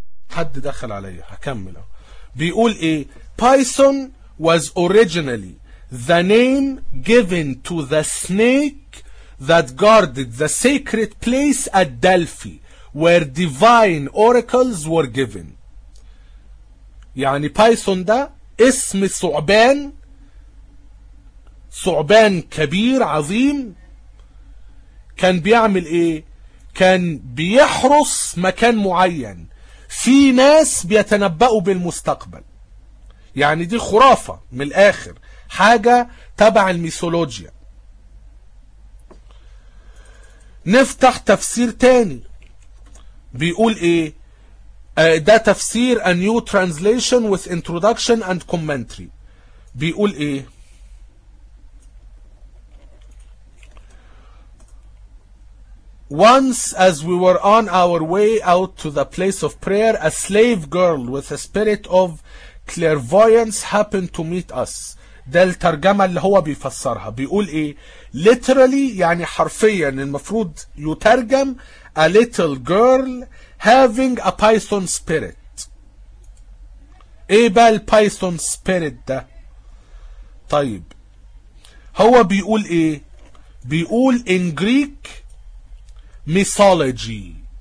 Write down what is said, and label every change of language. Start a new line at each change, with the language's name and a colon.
Arabic: حد دخل عليا، هكمل. بيقول ايه؟
English: Python was originally the name given to the snake that guarded the sacred place at Delphi where divine oracles were given.
Arabic: يعني بايثون ده اسم ثعبان، ثعبان كبير عظيم، كان بيعمل ايه؟ كان بيحرس مكان معين في ناس بيتنبؤوا بالمستقبل. يعني دي خرافة من الآخر، حاجة تبع الميثولوجيا. نفتح تفسير تاني بيقول ايه؟ ده تفسير A New Translation with Introduction and Commentary. بيقول ايه؟
English: Once as we were on our way out to the place of prayer, a slave girl with a spirit of clairvoyance happened to meet us.
Arabic: ده الترجمة اللي هو بيفسرها. بيقول ايه؟
English: literally
Arabic: يعني حرفيا المفروض يترجم
English: a little girl having a python spirit.
Arabic: ايه بقى البايثون spirit ده؟ طيب هو بيقول ايه؟ بيقول
English: in Greek mythology.